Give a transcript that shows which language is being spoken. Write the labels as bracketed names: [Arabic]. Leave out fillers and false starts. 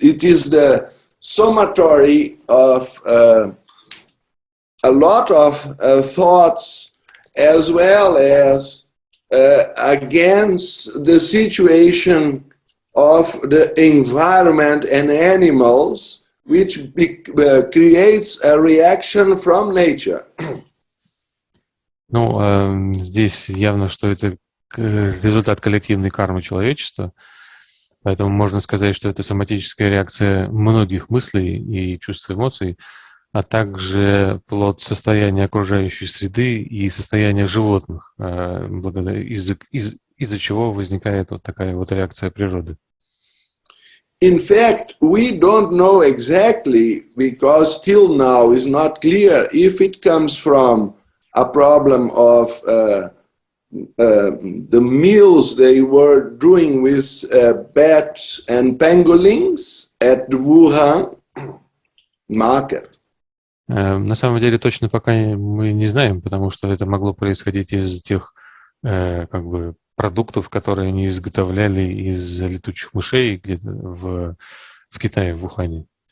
[English] It is the summatory of a lot of thoughts, as well as against the situation of the environment and animals, which creates a reaction from nature. [Russian] Ну, здесь явно, что это результат коллективной кармы человечества, поэтому можно сказать, что это соматическая реакция многих мыслей и чувств, эмоций, а также плод состояния окружающей среды и состояния животных, из-за чего возникает вот такая вот реакция природы. [English] In fact, we don't know exactly, because till now is not clear if it comes from a problem of the meals they were doing with bats and pangolins at the Wuhan market. [Russian] На самом деле точно пока мы не знаем, потому что это могло происходить из тех как бы продуктов, которые они изготовляли из летучих мышей где-то в Китае, в Ухане.